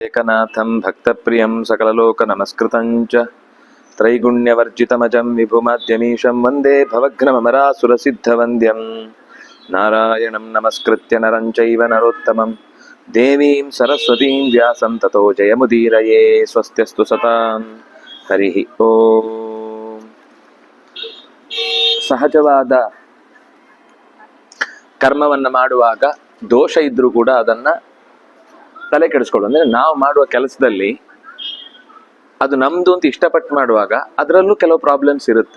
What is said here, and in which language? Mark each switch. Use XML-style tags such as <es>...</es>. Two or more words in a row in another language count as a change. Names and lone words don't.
<sa>ಏಕನಾಥಂ ಭಕ್ತಪ್ರಿಯಂ ಸಕಲಲೋಕನಮಸ್ಕೃತಂ ಚ ತ್ರೈಗುಣ್ಯವರ್ಜಿತಮಜಂ ವಿಭುಮಾದ್ಯಮೀಶಂ ವಂದೇ ಭವಘ್ನಮರಾಸುರಸಿದ್ಧವಂದ್ಯಂ ನಾರಾಯಣಂ ನಮಸ್ಕೃತ್ಯ ನರಂ ಚೈವ ನರೋತ್ತಮಂ ದೇವೀಂ ಸರಸ್ವತೀಂ ವ್ಯಾಸಂ ತತೋ ಜಯಮುದೀರಯೇ. ಸ್ವಸ್ತ್ಯಸ್ತು ಸತಾಂ. ಹರಿ ಓಂ.</sa> <kn>ಸಹಜವಾದ ಕರ್ಮವನ್ನು ಮಾಡುವಾಗ ದೋಷ ಇದ್ರೂ ಕೂಡ ಅದನ್ನ ತಲೆ ಕೆಡಿಸ್ಕೊಳ್ಳು. ಅಂದ್ರೆ ನಾವು ಮಾಡುವ ಕೆಲಸದಲ್ಲಿ ಅದು ನಮ್ದು ಅಂತ ಇಷ್ಟಪಟ್ಟು ಮಾಡುವಾಗ ಅದರಲ್ಲೂ ಕೆಲವು ಪ್ರಾಬ್ಲಮ್ಸ್ ಇರುತ್ತೆ.</kn>